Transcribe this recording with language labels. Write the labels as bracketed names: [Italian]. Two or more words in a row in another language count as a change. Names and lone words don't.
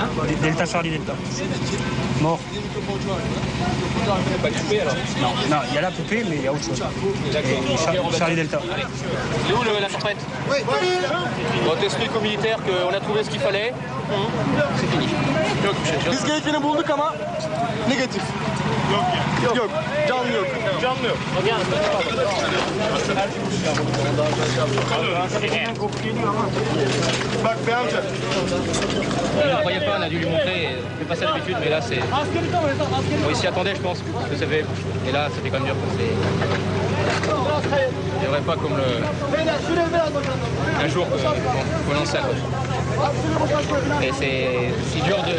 [French] Delta Charlie Delta. Mort. Pas de poupée alors? Non, il y a la poupée, mais il y a autre chose. Charlie Delta. C'est où la forfait? Oui. Bon, t'expliques aux militaires qu'on a trouvé ce qu'il fallait. C'est fini. [Turkish] Biz gerekeni bulduk ama negatif. Yok. Canlı yok. Bak be amca. [French] Il ne croyait pas, on a dû lui montrer. C'est pas ça d'habitude, mais là c'est. Bon, il s'y attendait, je pense, parce que ça fait. Et là, c'était quand même dur. Il n'y aurait pas comme un jour qu'on lance ça. Et c'est si dur de.